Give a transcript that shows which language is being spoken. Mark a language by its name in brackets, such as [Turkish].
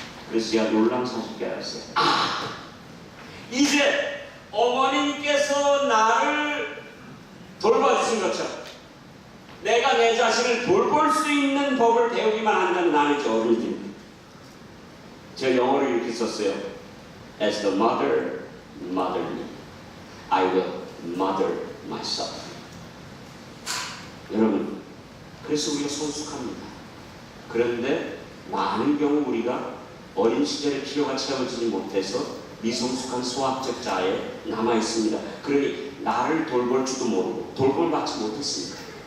[Korean] 그래서 제가 놀라운 사실을 깨달았어요. 이제 어머님께서 나를 돌봐주신 것처럼 내가 내 자신을 돌볼 수 있는 법을 배우기만 한다면 나는 이제 어른이 됩니다. 제가 영어를 이렇게 썼어요. [English] As the mother mothered me, I will mother myself. [Korean] 여러분, 그래서 우리가 성숙합니다. 그런데 많은 경우 우리가 어린 시절의 필요가 채워지지 못해서 미성숙한 소아적 자에 남아있습니다. 그러니 나를 돌볼 줄도 모르고 돌봄을 받지 못했습니다.